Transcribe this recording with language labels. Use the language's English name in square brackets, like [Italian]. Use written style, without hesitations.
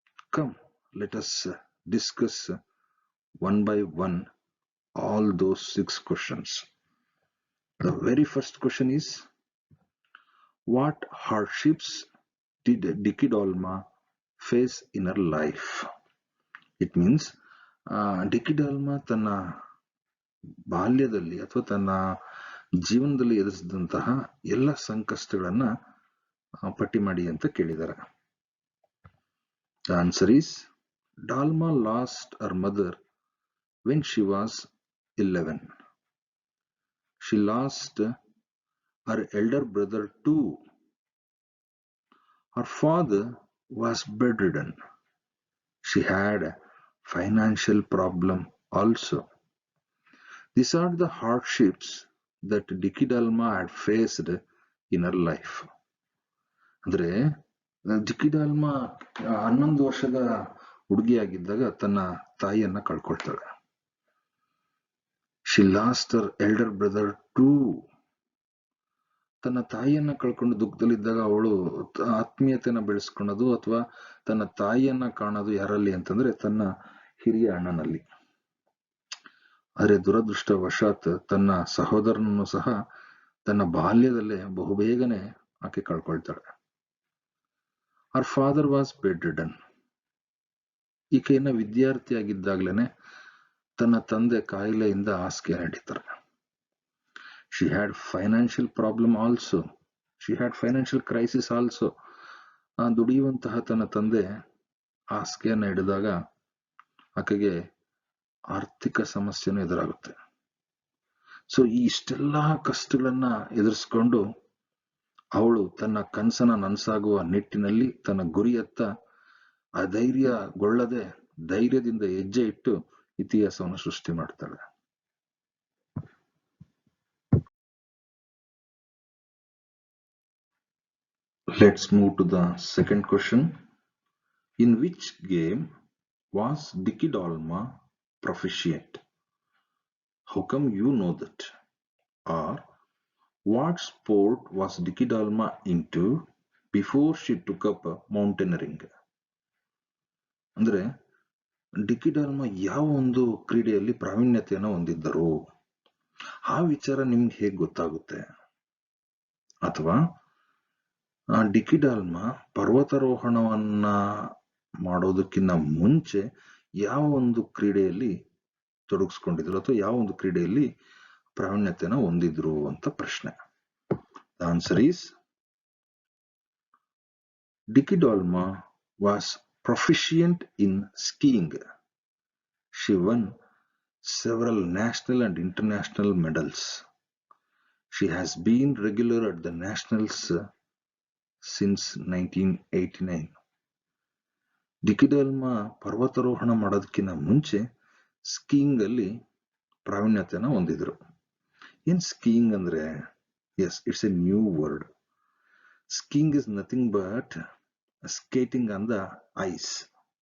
[English] Come, let us discuss one by one all those 6 questions. The very first question is, what hardships did Dicky Dalma face in her life? It means [Kannada] ಡಿಕ್ಕಿ ಡಾಲ್ಮಾ ತನ್ನ ಬಾಲ್ಯದಲ್ಲಿ ಅಥವಾ ತನ್ನ ಜೀವನದಲ್ಲಿ ಎದುರಿಸಿದಂತಹ ಎಲ್ಲ ಸಂಕಷ್ಟಗಳನ್ನ ಪಟ್ಟಿ ಮಾಡಿ ಅಂತ ಕೇಳಿದ್ದಾರೆ. [English] The answer is, Dalma lost her mother when she was 11. She lost her elder brother too. Her father was bedridden. She had a financial problem also. These are the hardships that Dicky Dalma had faced in her life. [Kannada] ಅಂದ್ರೆ ಡಿಕ್ಕಿ ಡಾಲ್ಮಾ 11 ವರ್ಷದ ಹುಡುಗಿಯಾಗಿದ್ದಾಗ ತನ್ನ ತಾಯಿಯನ್ನ ಕಳ್ಕೊಳ್ತಾಳೆ. [English] She lost her elder brother too. [Kannada] ತನ್ನ ತಾಯಿಯನ್ನ ಕಳ್ಕೊಂಡು ದುಃಖದಲ್ಲಿದ್ದಾಗ ಅವಳು ಆತ್ಮೀಯತೆನ ಬೆಳೆಸ್ಕೊಳ್ಳೋದು ಅಥವಾ ತನ್ನ ತಾಯಿಯನ್ನ ಕಾಣೋದು ಯಾರಲ್ಲಿ ಅಂತಂದ್ರೆ ತನ್ನ ಹಿರಿಯ ಅಣ್ಣನಲ್ಲಿ. ಆದರೆ ದುರದೃಷ್ಟವಶಾತ್ ತನ್ನ ಸಹೋದರನನ್ನು ಸಹ ತನ್ನ ಬಾಲ್ಯದಲ್ಲೇ ಬಹುಬೇಗನೆ ಆಕೆ ಕಳ್ಕೊಳ್ತಾಳೆ. [English] Her father was bedridden. [Kannada] ಈಕೆಯನ್ನ ವಿದ್ಯಾರ್ಥಿಯಾಗಿದ್ದಾಗ್ಲೇನೆ ತನ್ನ ತಂದೆ ಕಾಯಿಲೆಯಿಂದ ಹಾಸಿಗೆ ನಡೀತಾರೆ. [English] She had financial problem also. She had financial crisis also. [Kannada] ದುಡಿಯುವಂತಹ ತನ್ನ ತಂದೆ ಹಾಸಿಗೆಯನ್ನ ಹಿಡಿದಾಗ ಆಕೆಗೆ ಆರ್ಥಿಕ ಸಮಸ್ಯೆನೂ ಎದುರಾಗುತ್ತೆ. ಸೊ ಈ ಇಷ್ಟೆಲ್ಲಾ ಕಷ್ಟಗಳನ್ನ ಎದುರಿಸ್ಕೊಂಡು ಅವಳು ತನ್ನ ಕನಸನ್ನ ನನಸಾಗುವ ನಿಟ್ಟಿನಲ್ಲಿ ತನ್ನ ಗುರಿಯತ್ತ ಅಧೈರ್ಯಗೊಳ್ಳದೆ ಧೈರ್ಯದಿಂದ ಹೆಜ್ಜೆ ಇಟ್ಟು ಇತಿಹಾಸವನ್ನು ಸೃಷ್ಟಿ ಮಾಡ್ತಾಳೆ. [English] Let's move to the second question. In which game was Dicky Dalma proficient? How come you know that? Or what sport was Dicky Dalma into before she took up mountaineering? [Kannada] ಅಂದ್ರೆ ಡಿಕ್ಕಿ ಡಾಲ್ಮಾ ಯಾವ ಒಂದು ಕ್ರೀಡೆಯಲ್ಲಿ ಪ್ರಾವೀಣ್ಯತೆಯನ್ನು ಹೊಂದಿದ್ದರು, ಆ ವಿಚಾರ ನಿಮ್ಗೆ ಹೇಗೆ ಗೊತ್ತಾಗುತ್ತೆ? ಅಥವಾ ಡಿಕ್ಕಿ ಡಾಲ್ಮಾ ಪರ್ವತಾರೋಹಣವನ್ನ ಮಾಡೋದಕ್ಕಿಂತ ಮುಂಚೆ ಯಾವ ಒಂದು ಕ್ರೀಡೆಯಲ್ಲಿ ತೊಡಗಿಸ್ಕೊಂಡಿದ್ರು ಅಥವಾ ಯಾವ ಒಂದು ಕ್ರೀಡೆಯಲ್ಲಿ ಪ್ರಾವೀಣ್ಯತೆಯನ್ನು ಹೊಂದಿದ್ರು ಅಂತ ಪ್ರಶ್ನೆ. [English] The answer is Dicky Dalma was proficient in skiing. She won several national and international medals. She has been regular at the nationals since 1989. [Kannada] ಡಿಕ್ಕಿ ಡಾಲ್ಮಾ ಪರ್ವತಾರೋಹಣ ಮಾಡೋದಕ್ಕಿಂತ ಮುಂಚೆ ಸ್ಕೀಯಿಂಗ್ ಅಲ್ಲಿ ಪ್ರಾವೀಣ್ಯತೆಯನ್ನು ಹೊಂದಿದ್ರು. ಏನ್ ಸ್ಕೀಯಿಂಗ್ ಅಂದ್ರೆ? [English] Yes, it's a new word. Skiing is nothing but skating on the ice.